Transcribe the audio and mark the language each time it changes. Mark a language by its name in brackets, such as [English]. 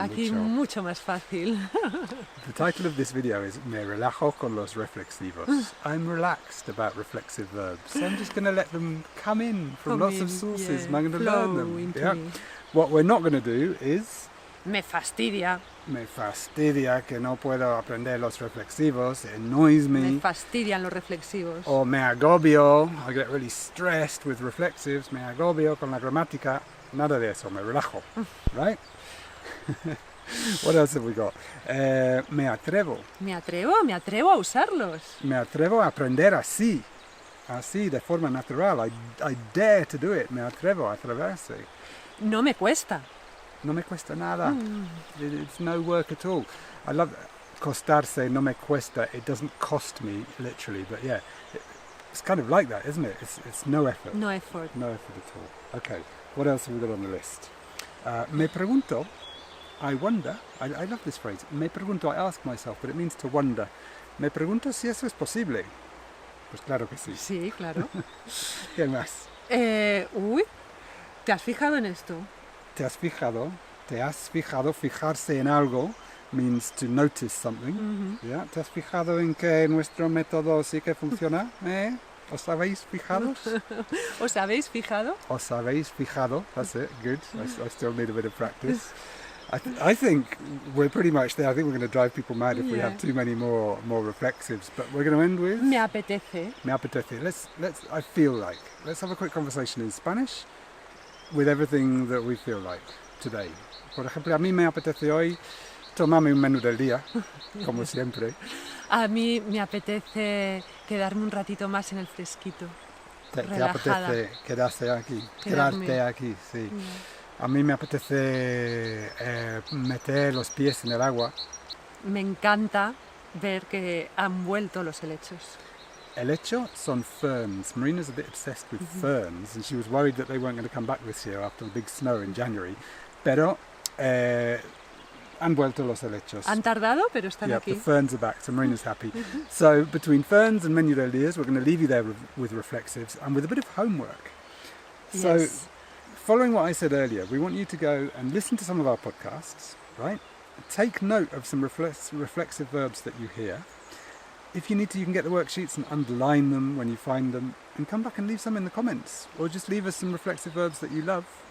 [Spanish] Aquí mucho más fácil. [English] The title of this video is Me relajo con los reflexivos. I'm relaxed about reflexive verbs. I'm just going to let them come in from lots of sources, and I'm going to learn them. Yeah. What we're not going to do is... [Spanish] Me fastidia. Me fastidia que no puedo aprender los reflexivos. [English] It annoys me. [Spanish] Me fastidian los reflexivos. Or me agobio. [English] I get really stressed with reflexives. [Spanish] Me agobio con la gramática. Nada de eso. Me relajo. [English] Right? What else have we got? [Spanish] Me atrevo. Me atrevo a usarlos. Me atrevo a aprender así. Así, de forma natural. [English] I dare to do it. [Spanish] Me atrevo a atreverse. No me cuesta. No me cuesta nada. [English] It's no work at all. I love [Spanish] costarse, no me cuesta. [English] It doesn't cost me, literally, but yeah, it's kind of like that, isn't it? It's no effort. No effort. No effort at all. Okay, what else have we got on the list? Me pregunto, I wonder, I love this phrase. Me pregunto, I ask myself, but it means to wonder. [Spanish] Me pregunto si eso es posible. Pues claro que sí. Sí, claro. ¿Qué más? Uy, ¿te has fijado en esto? ¿Te has fijado? Fijarse en algo [English] means to notice something. Yeah. [Spanish] ¿Te has fijado en que nuestro método sí que funciona? ¿Os habéis fijado? ¿Os habéis fijado? ¿Os habéis fijado? [English] That's it. Good. I still need a bit of practice. I think we're pretty much there. I think we're going to drive people mad if we have too many more reflexives. But we're going to end with... [Spanish] Me apetece. Me apetece. [English] Let's. I feel like. Let's have a quick conversation in Spanish with everything that we feel like today. [Spanish] Por ejemplo, a mí me apetece hoy tomarme un menú del día, como siempre. A mí me apetece quedarme un ratito más en el fresquito. Te apetece quedarte aquí, sí. A mí me apetece meter los pies en el agua. Me encanta ver que han vuelto los helechos. Helecho son ferns. [English] Marina's a bit obsessed with ferns, and she was worried that they weren't going to come back this year after the big snow in January. [Spanish] Pero han vuelto los helechos. Han tardado, pero están aquí. [English] The ferns are back, so Marina's happy. So between ferns and menú del días, we're going to leave you there with reflexives and with a bit of homework. So following what I said earlier, we want you to go and listen to some of our podcasts, right? Take note of some reflexive verbs that you hear. If you need to, you can get the worksheets and underline them when you find them, and come back and leave some in the comments, or just leave us some reflexive verbs that you love.